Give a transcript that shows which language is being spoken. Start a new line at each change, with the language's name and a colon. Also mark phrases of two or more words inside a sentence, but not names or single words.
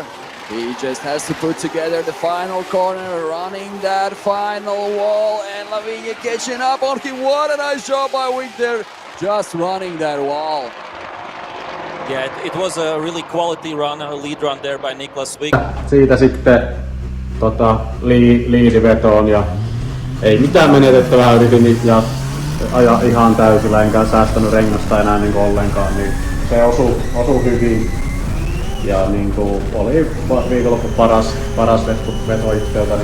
English: He just has to put together the final corner, running that final wall, and Lavinia catching up on him. What a nice job by Wick there, just running that wall. Yeah, it was a really quality run, a lead run there by Niklas Wick.
Finnish: Siitä sitten liidivetoon ja ei mitään menetettävää, yritin ja ajaa ihan täysillä, enkä säästänyt rengasta enää niin ollenkaan, niin se osui hyvin ja niin kuin oli viikonloppu paras veto itseltäni,